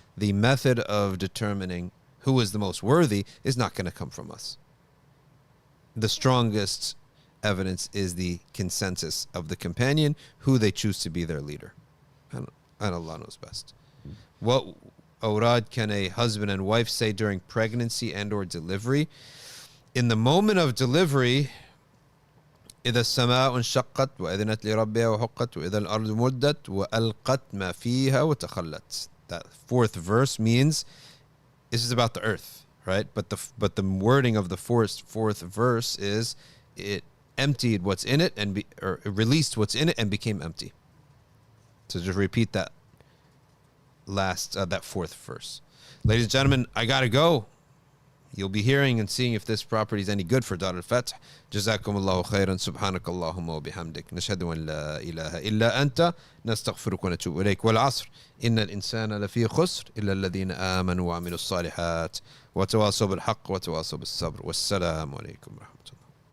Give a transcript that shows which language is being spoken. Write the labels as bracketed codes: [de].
[en] The method of determining who is the most worthy is not going to come from us. The strongest evidence is the consensus of the companion, who they choose to be their leader. And Allah knows best. What awrad can a husband and wife say during pregnancy and or delivery? In the moment of delivery, [ar] إذا السماء انشقت وأذنت لربها وحقت وإذا الأرض مدت وألقت ما فيها وتخلت. [en] That fourth verse means this is about the earth, right? But the wording of the fourth verse is it emptied what's in it or released what's in it and became empty. So just repeat that that fourth verse. Ladies and gentlemen, I gotta go. You'll be hearing and seeing if this property is any good for Dar al-Fath. [ar] جزاكم الله خيرا سبحانك اللهم وبحمدك نشهد أن لا إله إلا أنت نستغفرك ونتوب إليك والعصر إن الإنسان لفي خسر إلا الذين آمنوا وعملوا الصالحات وتواصوا بالحق وتواصوا بالصبر والسلام عليكم ورحمة الله.